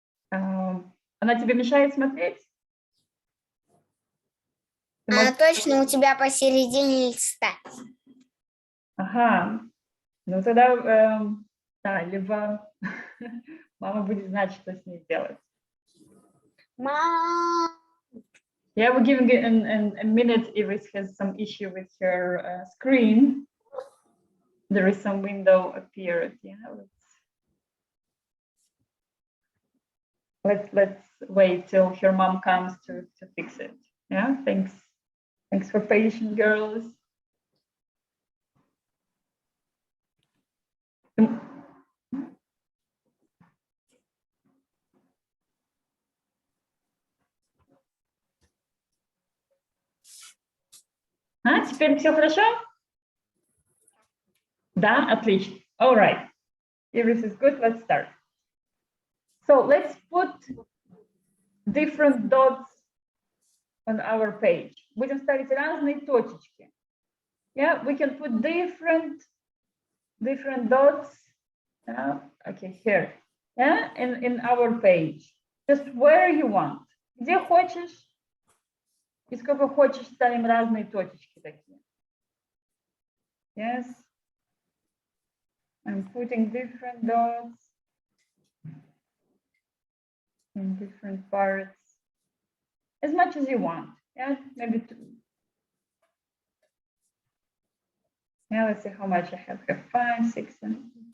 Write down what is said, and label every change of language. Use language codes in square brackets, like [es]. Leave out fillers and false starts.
[ru] Она тебе мешает смотреть? Она точно у тебя посередине листа. Ага. Ну тогда, да, либо мама будет знать, что с ней делать. Мам. [en] Yeah, we're giving it a minute. Iris has some issue with her screen. There is some window appeared. Yeah, let's wait till her mom comes to fix it. Yeah, thanks for patience, girls. [ru] Теперь все хорошо? Да, отлично. [en] All right. Iris is good. Let's start. So let's put different dots on our page. [ru] Будем ставить разные точечки. [en] Yeah, we can put different dots. Okay, here. Yeah, in our page. Just where you want. [ru] Где хочешь и сколько хочешь ставим разные точечки такие. [en] Yes. I'm putting different dots in different parts. As much as you want. Yeah, maybe two. Yeah, let's see how much I have. I have 5, 6, 7.